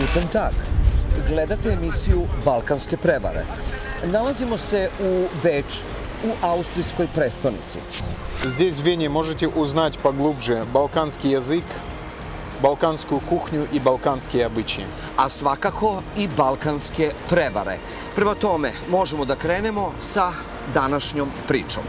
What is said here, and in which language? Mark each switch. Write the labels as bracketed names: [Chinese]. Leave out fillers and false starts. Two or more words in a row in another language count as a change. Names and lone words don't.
[Serbian] tak, gledate emisiju Balkanske prevare. Nalazimo se u Beču, u austrijskoj prestonici. [Russian] Здесь, в Вене, можете узнать поглубже балканский язык, [Serbian] balkansku kuhnju i balkanske običaje. A svakako i balkanske prevare. Prema tome, možemo da krenemo sa današnjom pričom.